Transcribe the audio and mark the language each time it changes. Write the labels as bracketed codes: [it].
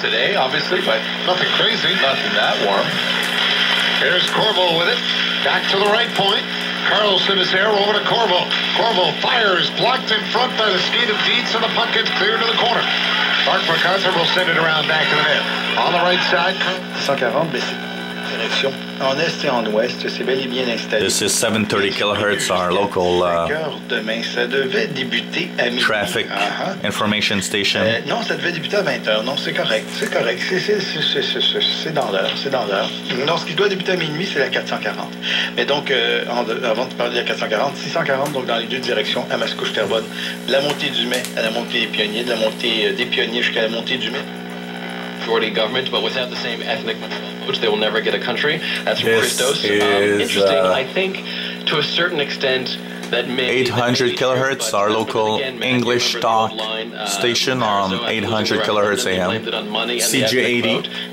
[en] Today, obviously, but nothing crazy, nothing that warm. Here's Corvo with it. Back to the right point. Carlson is here over to Corvo. Corvo fires, blocked in front by the skate of Dietz, and the puck gets cleared to the corner. Mark MacArthur will send it around back to the net. On the right side. [fr] 140, mais c'est direction en est et en ouest, c'est bel et bien installé. [en] This is 730 kilohertz, our local [fr] demain, ça devait débuter à midi. [en] traffic information station. [fr] Non, ça devait débuter à 20h. Non, c'est correct. C'est correct. C'est dans l'heure. C'est dans l'heure. Non, ce qui doit débuter à minuit, c'est la 440. Mais donc, avant de parler de la 440, 640, donc dans les deux directions, à Mascouche-Terrebonne, de la montée du Mai à la montée des Pionniers, de la montée des Pionniers jusqu'à la montée du Mai. [en] Majority government, but without the same ethnic votes, they will never get a country. That's from Christos. Is, interesting, I think, to a certain extent, that maybe 800 kilohertz, our local English talk station on 800 kilohertz AM. CJ80.